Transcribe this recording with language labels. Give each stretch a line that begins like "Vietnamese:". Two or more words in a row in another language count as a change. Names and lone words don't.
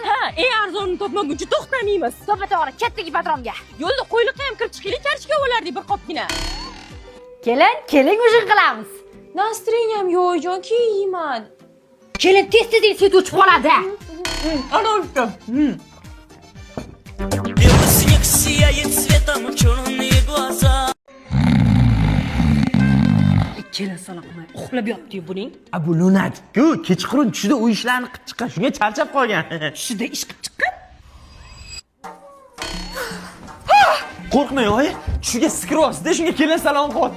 Uzbek: Ha, eng arzonini topmaguncha to'xtamaymiz. To'g'ri, ketdik patronga. Yo'lda qo'yliqqa ham kirib chiqaylik, karishga olardik bir qopgina. Kelin ujin qilamiz. Nastring ham yo'q oyijon, keyin yeyman. Kelin tez-tez sut o'chib qoladi. Ana olibdi.
Russian: Белый снег сияет цветом черные глаза.
Uzbek: Kelin sana qilmay, uxlab yotdi buning. Bu lunatik-ku, kechqurun tushida u ishlarni qilib chiqqan, shunga charchab qolgan. Tushida ish qilib chiqqan. Qo'rqmang, oyi. Tushiga skiryapsiz-da, shunga kelin salom qilyapti.